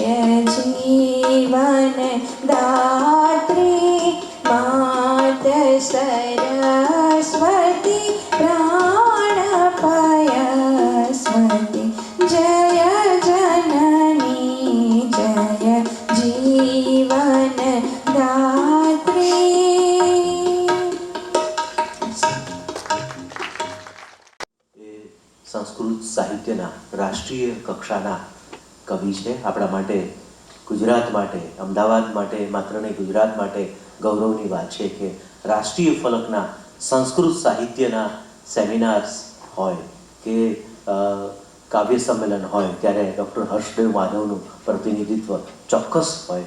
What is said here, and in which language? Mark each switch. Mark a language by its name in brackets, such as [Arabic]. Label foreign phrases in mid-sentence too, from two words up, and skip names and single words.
[Sanskrit] जीवन दात्री मात सरस्वती प्राणपयस्वती जय जननी जय जीवन दात्री. [Gujarati] સંસ્કૃત સાહિત્યના રાષ્ટ્રીય કક્ષાના કવિ છે. આપણા માટે, ગુજરાત માટે, અમદાવાદ માટે, માત્ર નહીં ગુજરાત માટે ગૌરવની વાત છે કે રાષ્ટ્રીય ફલકના સંસ્કૃત સાહિત્યના સેમિનાર્સ હોય કે કાવ્ય સંમેલન હોય ત્યારે ડૉક્ટર હર્ષદેવ માધવનું પ્રતિનિધિત્વ ચોક્કસ હોય.